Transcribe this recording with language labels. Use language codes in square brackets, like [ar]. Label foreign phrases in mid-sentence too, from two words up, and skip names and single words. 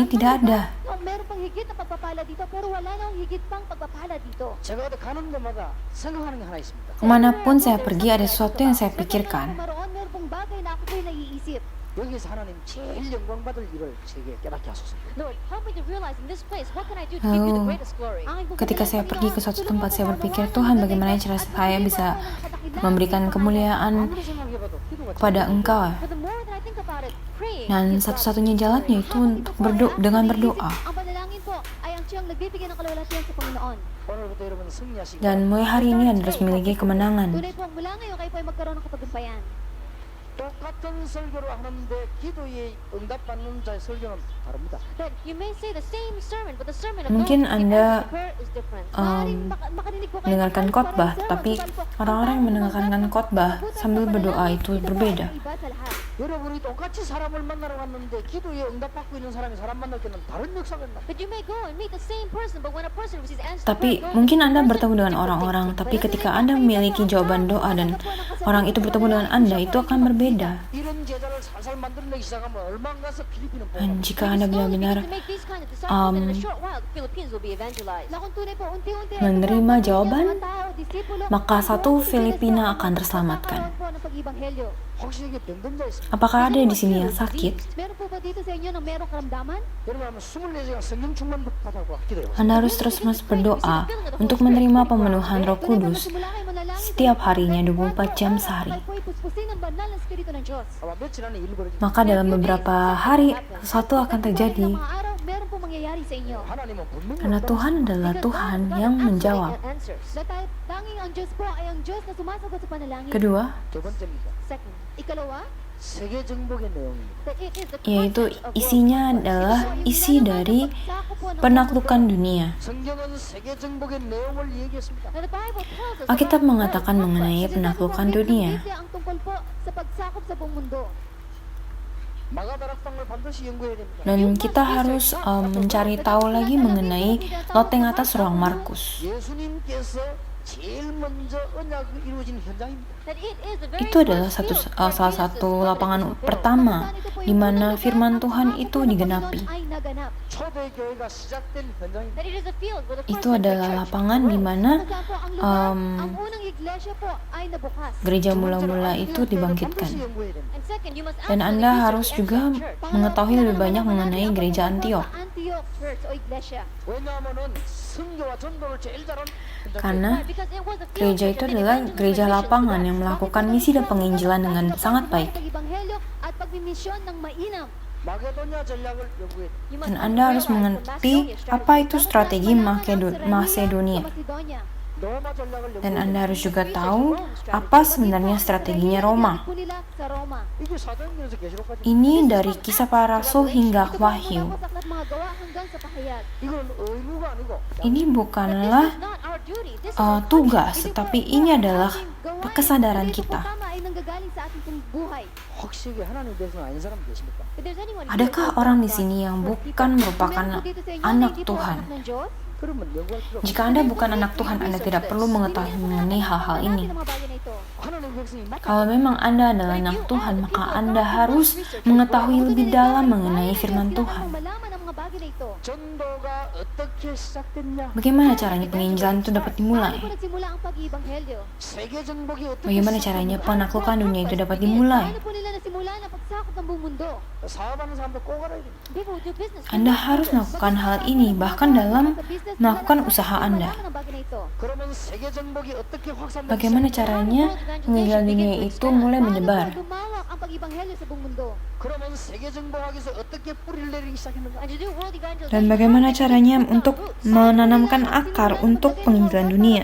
[id] Tidak ada. [tl] Meron pang higit na pagpapala dito, pero wala nang higit pang pagpapala dito. [ko] 제가 어디 가는 데마다 생각하는 게 하나 있습니다. [id] Kemanapun saya pergi, ada sesuatu yang saya pikirkan. [tl] Meron pong bagay na ako po'y naiisip. [ko] 여기서 하나님 제일 영광 받을 일을 제게 깨닫게 하소서. [en] Lord, help me to realize in this place, what can I do to give you the [id] Lalu, [en] greatest glory? [id] ketika saya pergi ke suatu tempat, saya berpikir, Tuhan, bagaimana cara saya bisa memberikan kemuliaan [ko] 아무리 생각해봐도 기도가 [id] kepada Engkau. [en] But the more that I think about it, praying [id] Dan [en] gives God [id] satu-satunya jalannya itu untuk dengan berdoa. [tl] Ang panalangin po ay ang siyang nagbibigay ng kalawalatian sa Panginoon. [ko] 오늘부터 여러분 승리하시고 [id] Dan mulai hari ini Anda harus memiliki kemenangan. [tl] Tunay po, mula ngayon kayo po ay magkaroon ng katagumpayan. [ko] 똑같은 설교를 하는데 기도에 응답받는 자의 설교는 다릅니다. [en] But you may say the same sermon, but the sermon of [id] Mungkin [en] those who [id] Anda, [en] answer prayer is different. [tl] Makarinig po kayo [id] mendengarkan [tl] ng [id] khotbah, [tl] parang [id] tapi [tl] sermon, subalit po, [id] orang-orang yang mendengarkan khotbah sambil berdoa itu berbeda. [tl] iba sa lahat. [ko] 여러분이 똑같이 사람을 만나러 갔는데 기도에 응답받고 있는 사람이 사람 만날 때는 다른 역사가 있나? [en] But you may go and meet the same person, but when a person receives answer to [id] Tapi [en] prayer, [id] mungkin Anda bertemu dengan orang-orang, tapi ketika Anda memiliki jawaban doa dan orang itu bertemu dengan Anda, itu akan berbeda. [ko] 이런 제자를 살살 만들어내기 시작하면 얼마 안 가서 필리핀은 [id] Dan [ko] 보고 [id] jika Anda benar-benar [tl] Na kung tunay po, unti-unti ay [id] menerima [tl] mga [id] jawaban, [tl] tao, disipulo, [id] maka satu [tl] buong [id] Filipina [tl] Pilipinas [id] akan terselamatkan. [tl] magkakaroon po ng pag-ibanghelyo. [ko] 혹시 여기 병든자 있습니까? [id] Apakah ada di sini yang sakit? [tl] Meron po ba dito sa inyo na merong karamdaman? [ko] 여러분 한번 24시간 성령 충만 받아고 기도해보세요. [id] Anda harus terus-menerus berdoa untuk menerima pemenuhan Roh Kudus setiap harinya 24 jam sehari. [tl] Kayo po ay puspusin ng banal na Espiritu ng Diyos. [ko] 아마 며칠 안에 일 벌어질 [id] Maka dalam beberapa hari sesuatu akan terjadi, [tl] Sa mga araw, meron po mangyayari sa inyo. [ko] 하나님은 분명히 [id] karena Tuhan adalah Tuhan yang menjawab. [tl] Tanging ang Diyos po ay ang Diyos na sumasagot sa panalangin. [id] Kedua, [ko] 두 번째입니다. [en] Second, ikalawa, [ko] 세계 정복의 내용입니다. [en] that it is the [id] yaitu [en] concept of [id] isinya adalah isi dari penaklukan dunia. [ko] 성경은 세계 정복의 내용을 얘기했습니다. [en] Now, the Bible tells us [id] Alkitab [en] about [id] mengatakan [en] the [id] mengenai [en] concept. [id] penaklukan [tl] Sinasabi po ng [id] dunia. [tl] Biblia ang tungkol po sa pagsakop sa buong mundo. [ko] 마가다락방을 반드시 연구해야 됩니다. [id] Dan kita harus mencari tahu lagi mengenai loteng atas ruang Markus. [ko] 예수님께서 제일 먼저 언약이 이루어진 현장입니다. [en] That it is the very [id] Itu adalah [en] first field [id] salah [en] where [id] satu [en] Jesus [id] lapangan pertama di mana firman Tuhan itu digenapi. [tl] ay ginaganap. [ko] 초대 교회가 시작된 현장입니다. [en] That it is a field where the first [id] Itu adalah lapangan di mana [tl] Kung saan po ang lugar, ang unang iglesia po ay nabukas. [id] gereja mula-mula itu dibangkitkan. [en] And second, you must [id] Dan Anda harus juga mengetahui lebih banyak mengenai gereja Antiok. [tl] Antioch Church o iglesia. [ko] 왜냐하면은 선교와 전도를 제일 잘한 [id] Karena [en] Because it was a field [id] gereja itu adalah gereja lapangan yang melakukan misi dan penginjilan dengan sangat baik. [tl] Pag-ibanghelyo at pagmimisyon ng mainam. [ko] 마게도냐 전략을 연구했다. [en] You must [id] Dan Anda harus mengerti apa itu strategi Masedonia. [ko] 로마 전략을 [id] Dan [ko] 연구했다. [id] Anda harus juga tahu apa sebenarnya strateginya Roma. [tl] Sa Roma. [ko] 이게 사도행전에서 계시록까지 [id] Ini dari kisah para rasul hingga [tl] Ito po ang [id] Wahyu. [tl] mga pasaklat mga gawa hanggang sa pahayag. [ko] 이건 의무가 아니고 [id] Ini bukanlah [en] This is not our duty. This is our [id] tugas, [en] duty. [id] tapi ini adalah [tl] Gawain. [id] kesadaran [tl] Ito po [id] kita. [tl] tama ay nanggagaling sa ating pong buhay. [ko] 혹시 이게 하나님 백성 아닌 사람 계십니까? [en] If there's anyone here [id] Adakah [en] who is [id] orang [en] not [id] di [en] God, [id] sini yang [en] or [id] bukan [en] people, [id] merupakan [tl] meron po dito sa inyo na [id] anak [tl] hindi po [id] Tuhan? [tl] anak ng Diyos? [ko] 그러면 연구할 필요 없어. [id] Jika Anda bukan anak Tuhan, Anda tidak perlu mengetahui mengenai hal-hal ini. [ko] 하나님 백성이 막 [id] Kalau memang Anda adalah anak Tuhan, maka Anda harus mengetahui lebih dalam mengenai firman Tuhan. [tl] Malaman ang mga bagay na ito. [ko] 전도가 어떻게 시작됐냐? [id] Bagaimana caranya penginjilan itu dapat dimulai? [tl] Paano po nagsimula ang pag-iibanghelyo? [ko] 세계 정복이 어떻게 [id] Bagaimana caranya penaklukan dunia itu dapat dimulai? [tl] Paano po nila nasimula ang pagsakop ng buong mundo? [ko] 사업하는 사람도 꼭 알아야 됩니다. [en] People who do business. [id] Anda harus melakukan hal ini, bahkan dalam melakukan usaha Anda. [tl] Malaman ang bagay na ito. [ko] 그러면 세계 정복이 어떻게 확산되기 [id] Bagaimana caranya penginjilan dunia itu mulai menyebar? [tl] Paano po lumawak ang pag-iibanghelyo sa buong mundo? [ko] 그러면 세계 정복하기 위해서 어떻게 뿌리를 내리기 시작했는가? [en] And to do world evangelism, [id] Dan bagaimana caranya untuk menanamkan akar untuk penginjilan dunia?